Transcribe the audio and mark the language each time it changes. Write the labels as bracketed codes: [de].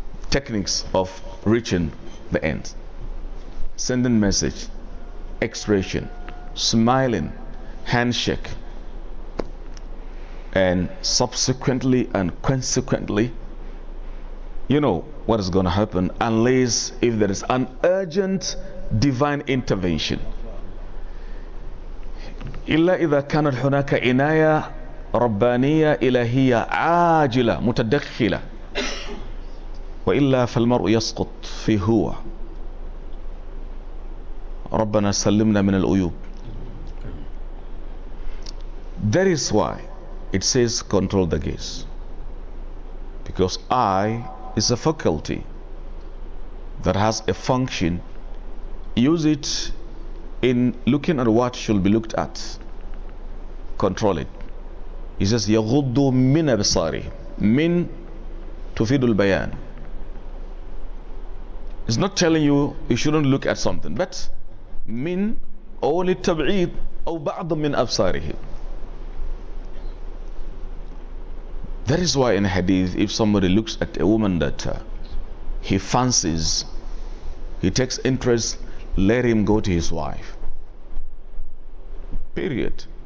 [en] Techniques of reaching the end. Sending message, expression, smiling, handshake, and subsequently and consequently, you know what is going to happen, unless if there is an urgent divine intervention. [ar] إلا إذا كانت هناك عناية ربانية إلهية عاجلة متدخلة وإلا فالمرء يسقط في هو ربنا سلمنا من العيوب. [en] That is why it says control the gaze, because eye is a faculty that has a function. Use it in looking at what should be looked at. Control it. He says [ar] يغض من أبصاره. من تفيد البيان. [en] It's not telling you you shouldn't look at something, but [ar] من أو للتبعيد أو بعض من أبصاره. [en] That is why in hadith, if somebody looks at a woman that he fancies, he takes interest, let him go to his wife. Period.